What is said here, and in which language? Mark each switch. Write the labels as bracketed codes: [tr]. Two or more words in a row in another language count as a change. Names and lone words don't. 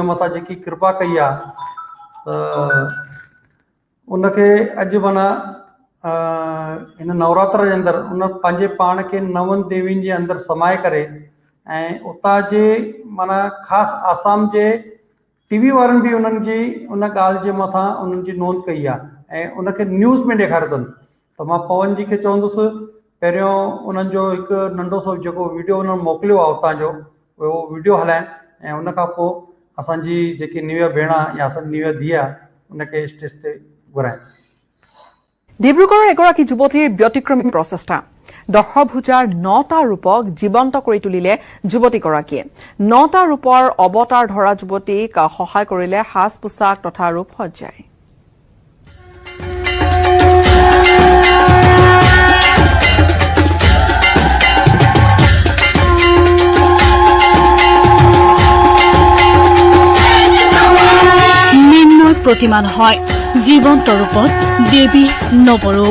[sd] मथां जेकी कृपा कई आहे त उनखे अॼु माना हिन नवरात्र जे अंदरि उन पंहिंजे पाण खे नवनि देवियुनि जे अंदरि समाए करे ऐं उतां जे माना ख़ासि आसाम जे टीवी वारनि बि उन्हनि जी उन ॻाल्हि जे मथां उन्हनि जी नोंद कई आहे ऐं उनखे न्यूज़ में ॾेखारियो अथनि। त मां पवन जी खे चवंदुसि पहिरियों उन्हनि जो हिकु नंढो सो जेको वीडियो उन्हनि मोकिलियो आहे उतां जो उहो वीडियो हलाइनि ऐं उन खां पोइ असांजी जेकी निव्या भेण आहे या असांजी निव्या धीउ आहे उनखे स्टेज ते घुराइनि। [as] ডিব্ৰুগড়ৰ এগৰাকী যুৱতীৰ ব্যতিক্ৰমী প্ৰচেষ্টা, দশভুজাৰ 9টা ৰূপক জীৱন্ত কৰি তুলিলে যুৱতীগৰাকীয়ে। 9টা ৰূপৰ অৱতাৰ ধৰা যুৱতীক সহায় কৰিলে সাজ পোছাক তথা ৰূপসজ্জাই। প্ৰতিমা নহয়, জীৱন্ত ৰূপত দেৱী নৱৰূপ।